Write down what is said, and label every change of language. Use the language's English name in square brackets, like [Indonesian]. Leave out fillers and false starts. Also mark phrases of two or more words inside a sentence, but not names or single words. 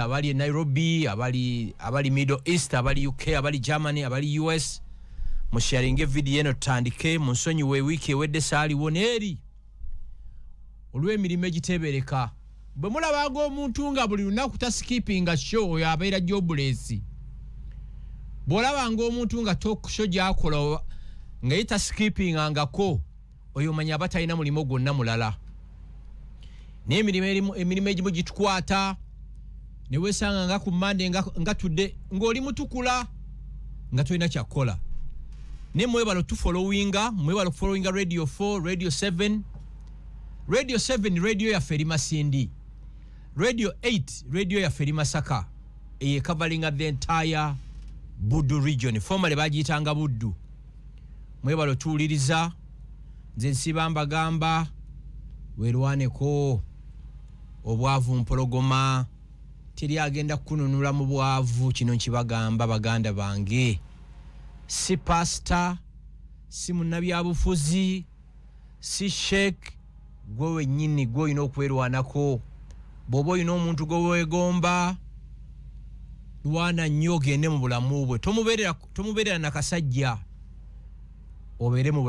[Ganda] abali e Nairobi abali Middle East abali UK abali Germany abali US musharinge video eno tutandike mu nsonyiwe wiiki ewedde saaliwo neeri olw'emirimu egiteebereka bwe mulabanga omuntu nga buli lunaku taskipinga show oyo abeera jobless bw'olabanga omuntu nga [English] talk show [Ganda] gy'akola nga yetaskipingangako oyo manya aba talina mulimo gwonna mulala n'emirimu egimu gitukwata ne weesanga nga ku Monday nga tudde ng'oli mutukula nga tolina kyakkola ne mwebalo tufollowinga Radio 4 Radio 7 radio yaffe eri Masindi Radio 8 radio yaffe eri Masaka eye [English] covering the entire Buddu region formerly [Ganda] bagiyitanga Buddu mwebalo tuwuliriza nze nsiba mbagamba weerwaneko obwavu mpologoma teri agenda kununula mu bwavu kino nkibagamba baganda bange si pastor si munnabyabufuzi si sheikh gwe wennyini gwe olina okwerwanako bw'oba olina omuntu gwe weegomba lwana nnyo ogende mu bulamu bwe tomubeerera nakasajja obeere mu